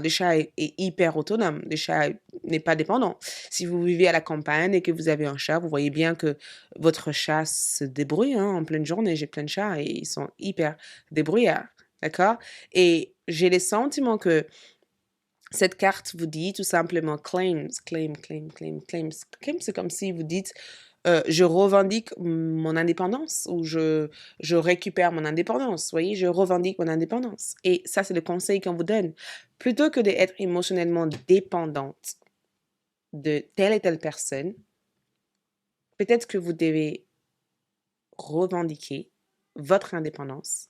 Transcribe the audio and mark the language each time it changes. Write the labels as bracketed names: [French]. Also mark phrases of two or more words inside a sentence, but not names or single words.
[French] Le chat est hyper autonome. Le chat n'est pas dépendant. Si vous vivez à la campagne et que vous avez un chat, vous voyez bien que votre chat se débrouille, hein, en pleine journée. J'ai plein de chats et ils sont hyper débrouillards. D'accord? Et j'ai le sentiment que cette carte vous dit tout simplement [English] claims, claim, claim, claim, claims. [French] Claim, c'est comme si vous dites je revendique mon indépendance ou je récupère mon indépendance. Vous voyez, je revendique mon indépendance. Et ça, c'est le conseil qu'on vous donne. Plutôt que d'être émotionnellement dépendante de telle et telle personne, peut-être que vous devez revendiquer votre indépendance.